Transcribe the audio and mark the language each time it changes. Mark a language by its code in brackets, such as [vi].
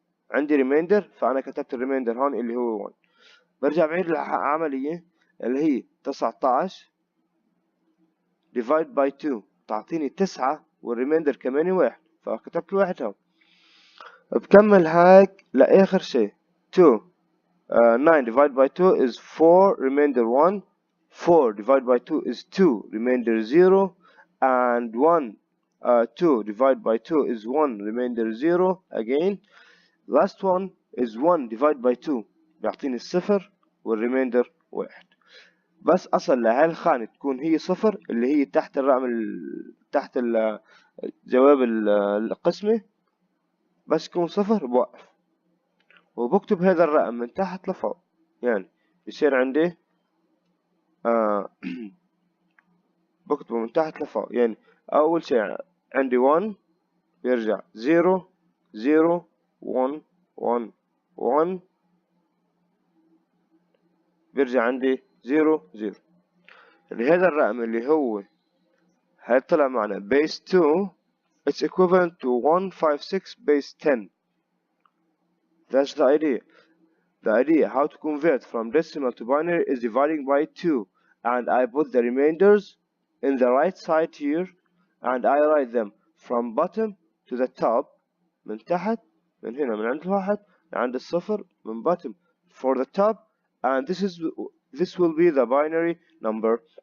[ar] عندي ريميندر فأنا كتبت الريميندر هون اللي هو 1. برجع بعيد العملية اللي هي 19 [en] divide by 2 [ar] تعطيني 9 والريميندر كمان 1 فكتبت 1 هون. بكمل هيك لآخر شيء [en] 2 9 divided by 2 is 4 remainder 1. 4 divided by 2 is 2 remainder 0, and 2 divided by 2 is 1 remainder 0 again. Last one is 1 divided by 2 [ar] بيعطيني الصفر والريميندر [en] 1. [ar] بس أصل لهالخانة تكون هي صفر اللي هي تحت الرقم تحت جواب القسمة، بس يكون صفر بوقف وبكتب هذا الرقم من تحت لفوق. يعني يصير عندي بكتبه من تحت لفوق. يعني أول شيء عندي 1 بيرجع 0 0 1 1 1 بيرجع عندي 0 0. اللي هذا الرقم اللي هو هيطلع معنا [en] base 2 it's equivalent to 156 base 10. That's the idea. The idea how to convert from decimal to binary is dividing by 2, and I put the remainders in the right side here, and I write them from bottom to the top. [ar] من تحت من هنا من عند الواحد لعند الصفر من [en] bottom for the top, and this will be the binary number.